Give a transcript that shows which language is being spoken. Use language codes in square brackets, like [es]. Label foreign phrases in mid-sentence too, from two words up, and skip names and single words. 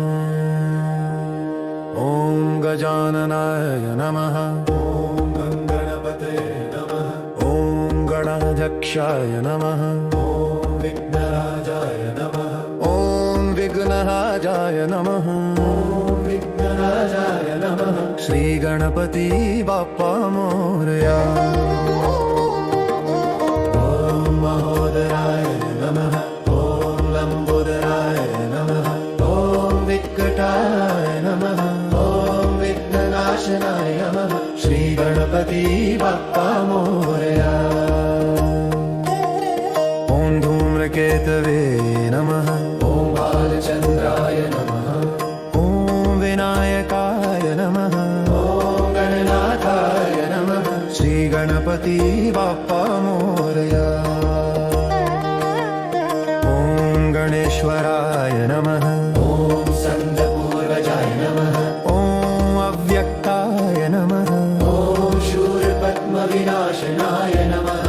[sa] ॐ गजाननाय नमः। ॐ गणपते नमः। ॐ गणाध्यक्षाय नमः। ॐ विघ्नराजाय नमः। ॐ विघ्नराजाय नमः। ॐ विघ्नराजाय नमः। [mr] श्री गणपती बाप्पा मोरया। [sa] ॐ महोदराय नमः। ॐ लंबोदराय नमः। ॐ विकटाय नमः। ॐ विघ्ननाशनाय नमः। [mr] श्री गणपती बाप्पा मोरया। [sa] ॐ धूम्रकेतवे नमः। ॐ बालचन्द्राय नमः। ॐ विनायकाय नमः। ॐ गणनाथाय नमः। [mr] श्री गणपती बाप्पा मोरया। [sa] ॐ गणेश्वराय नमः। ॐ सन्दपूर्वजाय नमः। ॐ अव्यक्ताय नमः। ॐ शूरपद्मविनाशनाय नमः।